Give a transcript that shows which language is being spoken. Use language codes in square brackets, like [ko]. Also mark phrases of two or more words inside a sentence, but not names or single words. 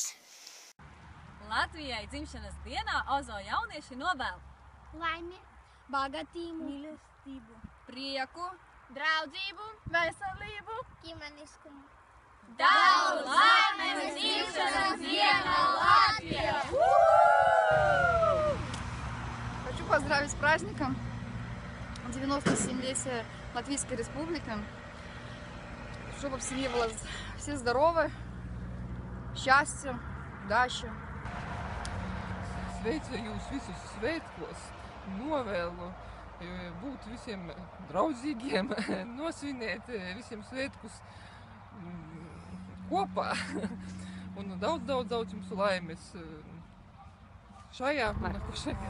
[lv] Latvijai dzimšanas dienā Ozo jaunieši novēl Laimi, Bagatību, mīlestību, prieku, draudzību, veselību, ģimeniskumu. daudz laimes dzimšanas dienā Latvijā! [ru] Хочу поздравить с праздником 90-летия Латвийской Республики. Чтобы в семье было все здоровы, счастья, удачи. [lv] Sveicu jūs visus svētkos, novēlu būt visiem draudzīgiem, nosvinēt visiem svētkus kopā un daudz jums laimes šajā un nākošajā.